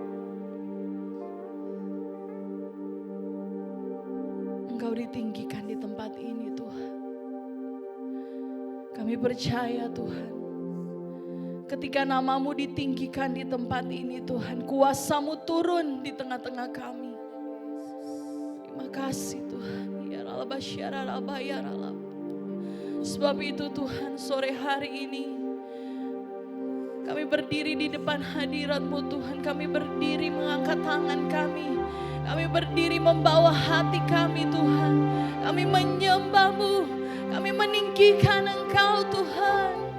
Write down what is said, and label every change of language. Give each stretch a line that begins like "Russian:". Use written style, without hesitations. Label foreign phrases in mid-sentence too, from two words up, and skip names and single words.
Indonesian: Engkau ditinggikan di tempat ini Tuhan. Kami percaya Tuhan, ketika nama-Mu ditinggikan di tempat ini Tuhan, kuasa-Mu turun di tengah-tengah kami. Terima kasih Tuhan. Ya Rabba syara rabba ya Rabba. Sebab itu Tuhan, sore hari ini kami berdiri di depan hadirat-Mu Tuhan. Kami berdiri mengangkat tangan kami. Kami berdiri membawa hati kami Tuhan. Kami menyembah-Mu. Kami meninggikan Engkau Tuhan.